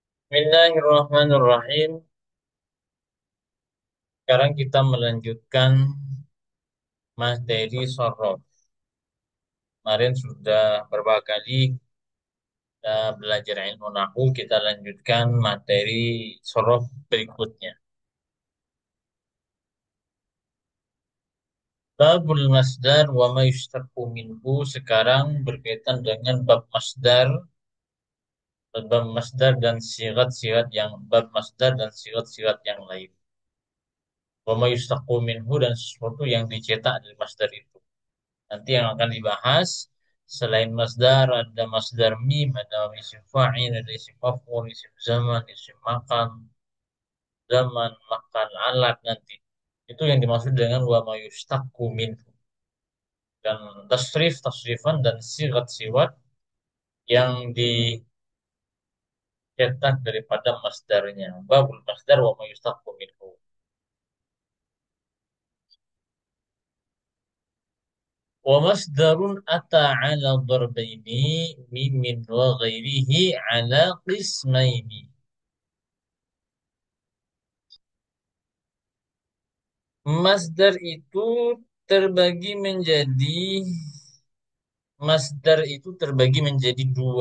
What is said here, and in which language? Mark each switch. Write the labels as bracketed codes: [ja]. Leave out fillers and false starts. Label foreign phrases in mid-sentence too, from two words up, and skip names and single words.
[ar] بسم الله الرحمن الرحيم. [id] Sekarang kita melanjutkan materi sorof. Kemarin sudah beberapa kali kita belajar ilmu nahu, kita lanjutkan materi sorof berikutnya. [ar] باب المصدر وما يشتق منه, [id] sekarang berkaitan dengan bab masdar dan sigat-sigat yang sigat-sigat yang lain. [ar] وما يشتق منه, [id] dan sesuatu yang dicetak dari masdar itu. Nanti yang akan dibahas selain masdar ada [ar] مصدر ميمي, [id] ada [ar] اسم فاعل, [id] ada [ar] اسم مفعول, اسم زمان, اسم مكان, [id] zaman, makan, alat nanti. Itu yang dimaksud dengan [ar] وما يشتق منه. [id] Dan tasrifan dan sigat-sigat yang dicetak daripada masdarnya. [ar] باب المصدر وما يشتق منه. والمصدر أتى على ضربين ميمي وغيره على قسمين. [id] Masdar itu terbagi menjadi Masdar itu terbagi menjadi dua.